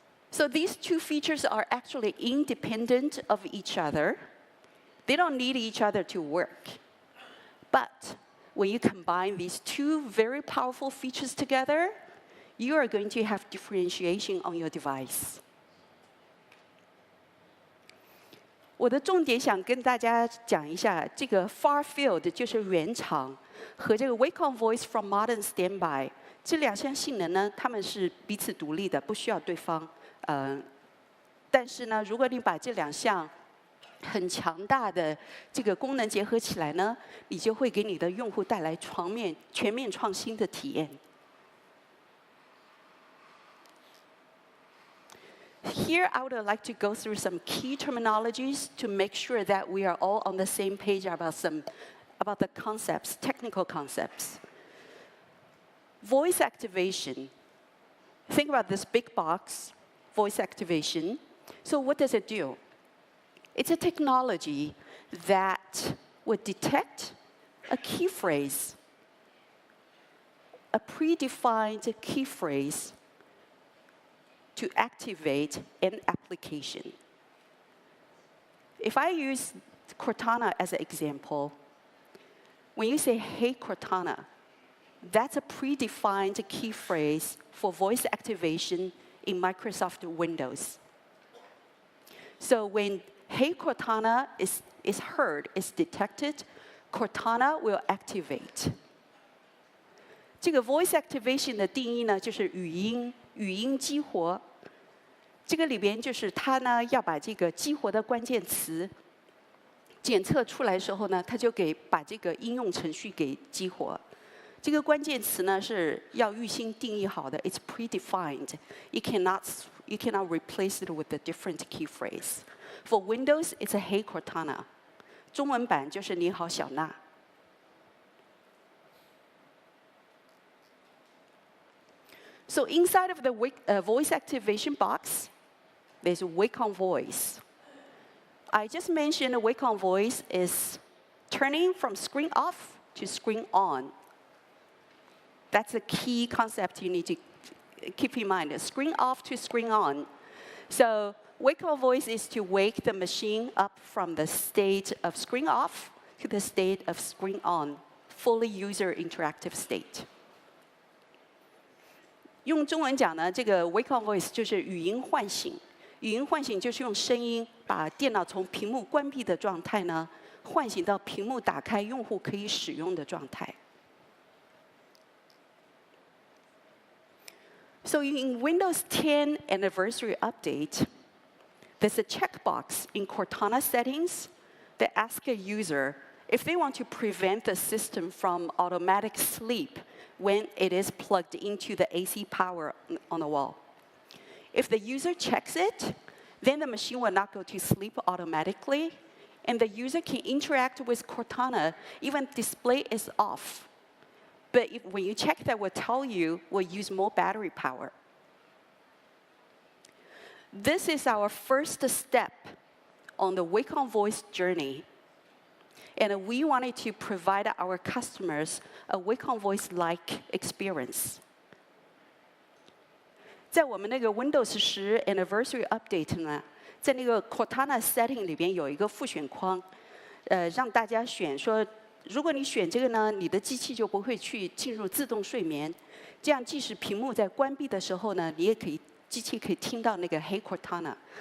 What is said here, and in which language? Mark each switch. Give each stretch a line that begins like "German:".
English: So these two features are actually independent of each other. They don't need each other to work. But when you combine these two very powerful features together, you are going to have differentiation on your device.
Chinese: 我的重点想跟大家讲一下，这个 far field 就是原厂和这个 Wake on Voice from Modern Standby 这两项性能呢，它们是彼此独立的，不需要对方。但是呢，如果你把这两项很强大的这个功能结合起来呢，你就会给你的用户带来全面创新的体验。
English: Here, I would like to go through some key terminologies to make sure that we are all on the same page about the concepts, technical concepts. Voice activation. Think about this big box, voice activation. So what does it do? It's a technology that would detect a key phrase, a predefined key phrase, to activate an application. If I use Cortana as an example, when you say, hey, Cortana, that's a predefined key phrase for voice activation in Microsoft Windows. So when hey, Cortana is heard, is detected, Cortana will activate.
Chinese: 这个 voice activation 的定义呢，就是语音激活。这个里边就是它呢要把这个激活的关键词检测出来的时候呢，它就把这个应用程序给激活。这个关键词呢是要预先定义好的 ，
English: it's predefined. You cannot replace it with a different key phrase. For Windows, it's a Hey Cortana.
Chinese: 中文版就是你好小娜。
English: So inside of the voice activation box, there's Wake on Voice. I just mentioned Wake on Voice is turning from screen off to screen on. That's a key concept you need to keep in mind. Screen off to screen on. So Wake on Voice is to wake the machine up from the state of screen off to the state of screen on, fully user interactive state.
Chinese: 用中文讲呢，这个 Wake on Voice 就是语音唤醒。语音唤醒就是用声音把电脑从屏幕关闭的状态呢，唤醒到屏幕打开，用户可以使用的状态。
English: So in Windows 10 Anniversary Update, there's a checkbox in Cortana settings that asks a user if they want to prevent the system from automatic sleep when it is plugged into the AC power on the wall. If the user checks it, then the machine will not go to sleep automatically, and the user can interact with Cortana even display is off. But when you check that, will tell you we'll use more battery power. This is our first step on the Wake on Voice journey. And we wanted to provide our customers a Wake on Voice-like experience.
Chinese: 在我们那个 Windows 10 Anniversary Update 呢，在那个 Cortana Setting 里边有一个复选框，让大家选说，如果你选这个呢，你的机器就不会去进入自动睡眠。这样，即使屏幕在关闭的时候呢，你也可以机器可以听到那个 Hey Cortana。